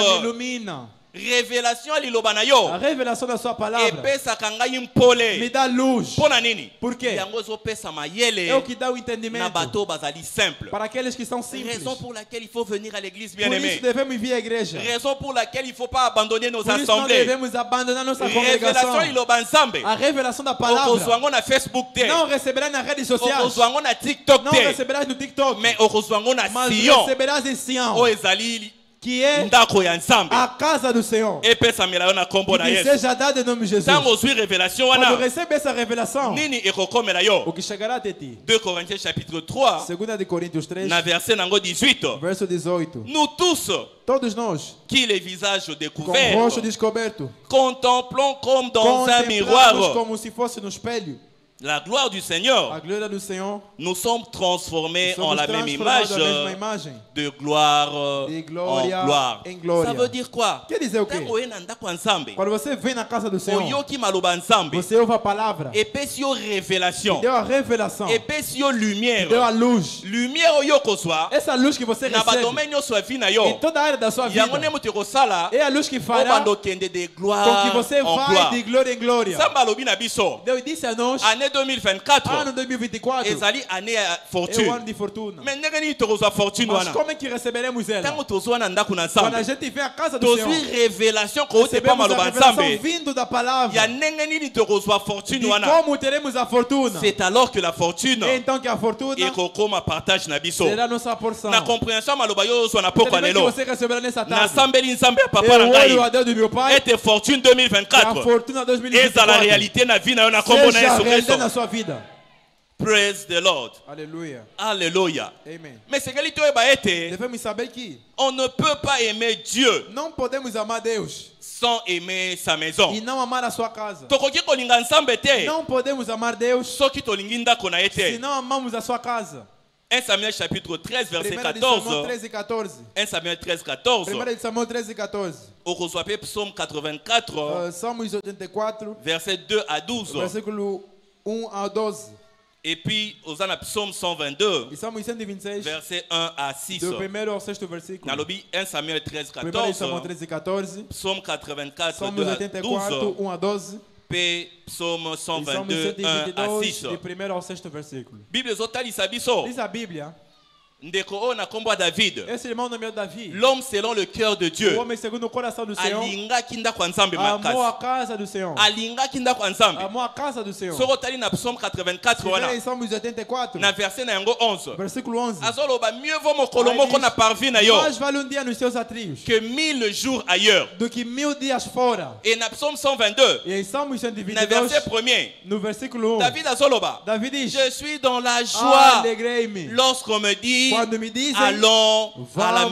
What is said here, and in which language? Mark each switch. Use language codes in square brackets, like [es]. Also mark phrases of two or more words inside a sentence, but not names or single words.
[fr] m'éclaire [pt] ilumina. [ln] révélation ya liloba na yo [pt] A revelação da sua palavra [ln] epesaka ngai [pt] me [ln] mpole [pt] dá luz. [ln] mpo na nini [pt] Por quê? [ln] yango ezopesa [pt] É o [ln] mayele [pt] que dá o [ln] na [pt] entendimento [ln] bato bazali simple [pt] para aqueles que são simples. [fr] raison pour laquelle il faut venir à l'église [pt] Por isso [fr] bien-aimé [pt] devemos vir à igreja. [fr] raison pour laquelle il ne faut pas abandonner nos [pt] Por isso não [fr] assemblées [pt] devemos abandonar nossa [fr] révélation [pt] congregação. [ln] liloba nzambe [pt] A revelação da [ln] okozwa [pt] palavra [ln] yango na Facebook te [pt] não receberás nas redes sociais. [ln] okozwa yango na TikTok [pt] Não [ln] te [pt] receberás no TikTok. [ln] mais okozwa yango na [pt] Mas [ln] Sion [pt] receberás em Sião, [ln] oyo ezali [pt] que é [ln] ndako ya nzambe [pt] a casa do Senhor. [ln] epesamela yo na kombo [pt] E [ln] na [pt] que [ln] yesu [pt] seja dada em nome de Jesus. [ln] ntango ozwi révélation [pt] Quando [ln] wana [pt] recebe essa revelação, [ln] nini ekokomela [pt] o [ln] yo [pt] que chegará até ti. [fr] 2 Corinthiens chapitre 3 [pt] 2 de Coríntios 3, [ln] na verset nango 18 [pt] verso 18. [fr] nous tous [pt] Todos nós, [fr] qui les visages [pt] com o [fr] découverts [pt] rosto descoberto, [fr] contemplons comme dans un [pt] contemplamos [fr] miroir [pt] como se fosse no espelho [fr] la gloire du Seigneur [pt] a glória do Senhor. [fr] nous sommes transformés en [pt] Somos [fr] la même [pt] transformados [fr] image [pt] da mesma imagem. [fr] de gloire [pt] De [fr] en [pt] glória [fr] gloire [pt] em glória. [fr] ça veut dire quoi [pt] Quer dizer o quê? [ln] ntango oye na ndako ya nzambe [pt] Quando você vem na casa do Senhor, [ln] oyoki maloba ya nzambe [pt] você ouve a palavra, [ln] epesi yo révélation [pt] deu a revelação, [ln] epesi yo lumière [pt] deu a luz. [ln] lumière oyo okozwa [pt] Essa luz que você [ln] na [pt] recebe [ln] badomaine nyonso ya vie na [pt] em [ln] yo [pt] toda a área da sua vida [ln] yango nde moto ekosala [pt] é a luz que fará [ln] obanda okende de [pt] com [fr] gloire [pt] que você [fr] en [pt] vai [fr] gloire [pt] de glória em glória. [ln] nzambe alobi na biso [pt] Deus disse a nós, [fr] année 2024 [pt] ano 2024, [ln] ezali année ya [pt] é o ano [ln] fortune [pt] de fortuna. [ln] mais ndenge nini tokozwa fortune [pt] Mas [ln] wana [pt] como é que receberemos ela? [ln] ntango tozwa na ndako na [pt] Quando a [ln] nzambe [pt] gente vem à casa do Senhor, [ln] tozwi révélation kouti epa [pt] recebemos a [ln] maloba ya [pt] revelação [ln] nzambe [pt] vindo da [ln] ya [pt] palavra [ln] ndenge nini tokozwa fortune [pt] de [ln] wana [pt] como teremos a fortuna. [fr] c'est alors que la fortune [pt] Então que a fortuna [ln] ekokoma partage na biso [pt] será nossa porção. [ln] na compréhension ya maloba yo ozwa na pokwa [pt] Entendimento que [ln] lelo [pt] você receberá nessa tarde. [ln] nasambeli nzambe ya papa [pt] Eu [ln] na [pt] olho [ln] ngai [pt] a Deus do meu Pai, [ln] ete fortune [pt] que a [ln] 2024 [pt] fortuna 2024 [ln] ezala réalité na vie na yo na kombo na [pt] seja [ln] yesu [pt] realidade [ln] kristo [pt] na sua vida. [en] praise the lord [pt] Aleluia. [fr] alléluia [pt] Amen. [ln] mais sekeli toyeba ete [pt] Devemos saber que [fr] on ne peut pas aimer Dieu [pt] não podemos amar Deus [fr] sans aimer sa maison [pt] e não amar a sua casa. [ln] tokoki kolinga nzambe te [pt] Não podemos amar Deus [ln] soki tolingi ndako na ye [pt] se [ln] te [pt] não amamos a sua casa. [fr] 1 Samuel chapitre 13 verset [pt] 1 de Samuel [fr] 14 [pt] 13 e 14. [fr] 1 Samuel 13 14 [pt] 1 de Samuel 13 e 14. [ln] okozwa pe psaume 84 [pt] Salmos 84, [fr] verset 2 à 12 [pt] versículo 1 a 12. [fr] et puis [ln] oza na psaume 122 [pt] E Salmos 126, [fr] verset 1 à 6 [pt] do primeiro ao sexto versículo. [ln] nalobi 1 Samuel 13 [pt] 1 de Samuel [ln] 14 [pt] 13 e 14. [fr] psaume 84 [pt] Salmos [fr] 2 à [pt] 84, [fr] 12 [pt] 1 a 12. [ln] pe psaume [pt] E Salmos [fr] 122 1 à [pt] 122, [fr] 6 [pt] de primeiro ao sexto versículo. [ln] bible ezotalisa biso [pt] Diz a Bíblia [ln] ndeko oyo na kombo ya David, [pt] Esse irmão nomeado Davi. [fr] l'homme selon le cœur de [pt] O [fr] Dieu, [pt] homem segundo o coração do Senhor. [ln] alingaki ndako ya Nzambe [pt] Amou [ln] makasi, [pt] a casa do Senhor. [ln] alingaki ndako ya Nzambe. [pt] Amou a casa do Senhor. [ln] Soko tali na Psaume 84 [pt] Em [ln] wana [pt] Salmos 84, [ln] na verset na yango 11, [pt] versículo 11. [ln] azoloba [fr] mieux vaut [ln] mokolo moko na parvi na yo [pt] Mais vale dia nos seus atrios [fr] que 1000 jours ailleurs. [pt] do que 1000 dias fora. [ln] Et na Psaume 122 [pt] E em Salmos [ln] na [pt] 122, [fr] verset 1er, [pt] no versículo 1, [ln] David azoloba, [pt] Davi diz: [fr] je suis dans la joie [pt] Alegrei-me [fr] lorsqu'on me dit [pt] quando me dizem [fr] allons à la